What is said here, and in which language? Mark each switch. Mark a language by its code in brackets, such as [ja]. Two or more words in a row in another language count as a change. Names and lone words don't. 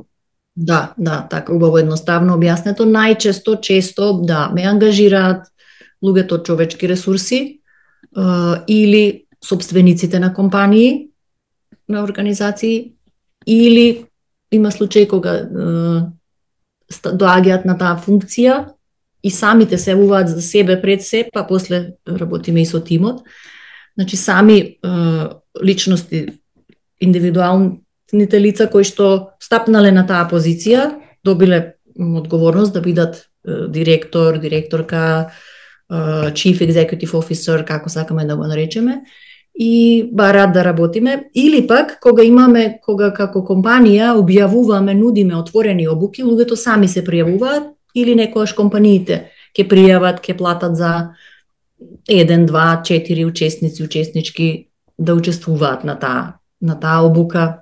[mk] Да, така убаво едноставно објаснето. Најчесто, да, ме ангажираат луѓето од човечки ресурси или собствениците на компании, на организации, или има случаи кога доаѓаат на таа функција и самите се явуваат за себе пред се, па после работиме и со тимот. Значи сами личности, индивидуалните лица кои што стапнале на таа позиција, добиле одговорност да бидат директор, директорка, [en] chief executive officer, [mk] како сакаме да го наречеме, и бараат да работиме, или пак кога како компанија објавуваме, нудиме отворени обуки, луѓето сами се пријавуваат или некојаш компаниите ќе пријават, ќе платат за 1, 2, 4 учеснички да учествуваат на таа обука.